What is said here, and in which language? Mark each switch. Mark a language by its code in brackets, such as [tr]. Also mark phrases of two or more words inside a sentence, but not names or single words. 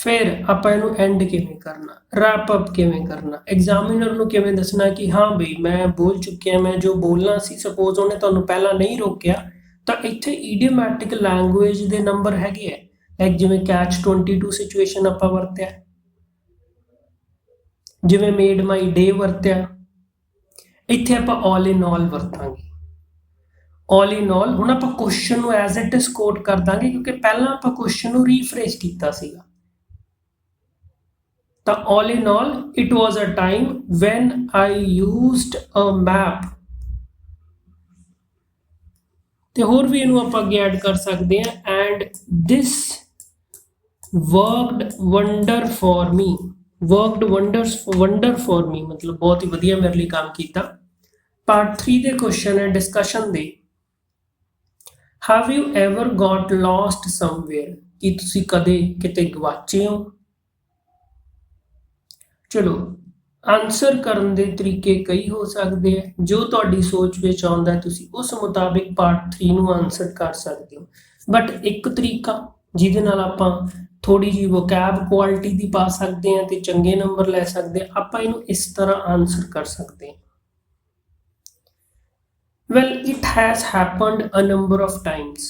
[pa] ਫਿਰ ਆਪਾਂ ਇਹਨੂੰ ਐਂਡ ਕਿਵੇਂ ਕਰਨਾ, [en] wrap up [pa] ਕਿਵੇਂ ਕਰਨਾ, ਐਗਜ਼ਾਮੀਨਰ ਨੂੰ ਕਿਵੇਂ ਦੱਸਣਾ ਕਿ ਹਾਂ ਬਈ ਮੈਂ ਬੋਲ ਚੁੱਕਿਆ, ਮੈਂ ਜੋ ਬੋਲਣਾ ਸੀ, ਸਪੋਜ਼ ਉਹਨੇ ਤੁਹਾਨੂੰ ਪਹਿਲਾਂ ਨਹੀਂ ਰੋਕਿਆ, ਤਾਂ ਇੱਥੇ [en] idiomatic language [pa] ਦੇ ਨੰਬਰ ਹੈਗੇ ਆ, ਲਾਈਕ ਜਿਵੇਂ [en] catch 22 situation [pa] ਆਪਾਂ ਵਰਤਿਆ, ਜਿਵੇਂ [en] made my day [pa] ਵਰਤਿਆ, ਇੱਥੇ ਆਪਾਂ [en] all in all [pa] ਵਰਤਾਂਗੇ। [en] all in all [pa] ਹੁਣ ਆਪਾਂ ਕੁਐਸਚਨ ਨੂੰ [en] as it is quote [pa] ਕਰ ਦਾਂਗੇ, ਕਿਉਂਕਿ ਪਹਿਲਾਂ ਆਪਾਂ ਕੁਐਸਚਨ ਨੂੰ ਰੀਫਰੇਜ਼ ਕੀਤਾ ਸੀਗਾ। [en] ਤਾਂ all in all, it was a time when I used a map। [pa] ਤੇ ਹੋਰ ਵੀ ਇਹਨੂੰ ਆਪਾਂ ਅੱਗੇ ਐਡ ਕਰ ਸਕਦੇ ਹਾਂ, [en] and this worked wonder for me। worked wonder for me [pa] ਮਤਲਬ ਬਹੁਤ ਹੀ ਵਧੀਆ ਮੇਰੇ ਲਈ ਕੰਮ ਕੀਤਾ। ਪਾਰਟ 3 ਦੇ ਕੁਐਸਚਨ ਹੈ ਡਿਸਕਸ਼ਨ ਦੇ, [en] have you ever got lost somewhere? [pa] ਕੀ ਤੁਸੀਂ ਕਦੇ ਕਿਤੇ ਗਵਾਚੇ ਹੋ? ਚਲੋ ਆਨਸਰ ਕਰਨ ਦੇ ਤਰੀਕੇ ਕਈ ਹੋ ਸਕਦੇ ਆ, ਜੋ ਤੁਹਾਡੀ ਸੋਚ ਵਿੱਚ ਆਉਂਦਾ ਤੁਸੀਂ ਉਸ ਮੁਤਾਬਿਕ ਪਾਰਟ 3 ਨੂੰ ਆਨਸਰ ਕਰ ਸਕਦੇ ਹੋ। ਬਟ ਇੱਕ ਤਰੀਕਾ ਜਿਹਦੇ ਨਾਲ ਆਪਾਂ ਥੋੜੀ ਜਿਹੀ [en] vocab quality [pa] ਦੀ ਪਾ ਸਕਦੇ ਹਾਂ ਤੇ ਚੰਗੇ ਨੰਬਰ ਲੈ ਸਕਦੇ ਹਾਂ, ਆਪਾਂ ਇਹਨੂੰ ਇਸ ਤਰ੍ਹਾਂ ਆਨਸਰ ਕਰ ਸਕਦੇ ਹਾਂ, [en] well it has happened a number of times.